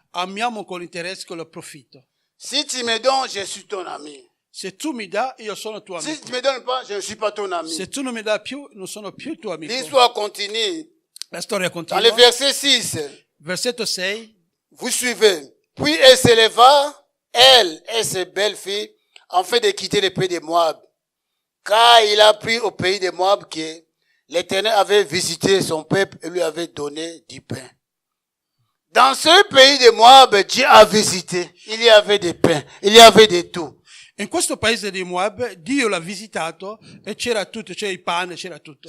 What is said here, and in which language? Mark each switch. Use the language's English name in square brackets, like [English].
[Italian] amiamo con interesse, con il profitto. [French] Si tu me donnes, je suis ton ami. [Italian] Se tu mi dai, io sono tuo [French] Si [Italian] amico. [French] tu ne me donnes pas, je ne suis pas ton ami. [Italian] Se tu non mi dai più, non sono più tuo amico. [French] L'histoire continue. [Italian] La storia [French] Dans le [Italian] continua. [French] verset 6, [Italian] Versetto 6. [French] vous suivez. Puis elle s'éleva, elle et ses belles-filles, afin de quitter le pays de Moab. Car il a pris au pays de Moab que l'Éternel avait visité son peuple et lui avait donné du pain. Dans ce pays de Moab, Dieu a visité. Il y avait des pains, il y avait de tout. [Italian] In questo paese di Moab, Dio l'ha visitato e c'era tutto, c'era il pane, c'era tutto.